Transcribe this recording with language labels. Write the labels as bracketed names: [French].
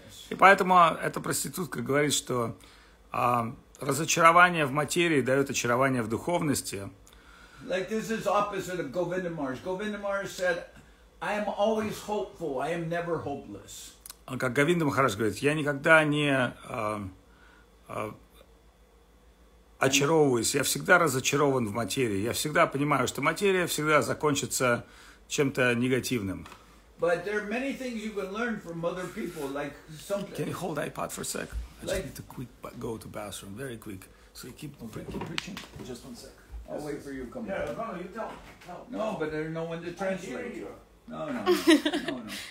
[Russian] И поэтому эта проститутка говорит, что разочарование в материи дает очарование в духовности. [English] Like this is opposite of Govinda Maharaj. Govinda Maharaj said, I am always hopeful, I am never hopeless. [Russian] Как Говинда Махарадж говорит, я никогда не очаровываюсь, я всегда разочарован в материи. Я всегда понимаю, что материя всегда закончится чем-то негативным. [English] But there are many things you can learn from other people, like something. Can you hold the iPad for a sec? I just need to quick go to bathroom, very quick. So you keep preaching. Just 1 sec. I'll wait for you to come. Yeah, no, you tell. No, but there's no one to translate. No.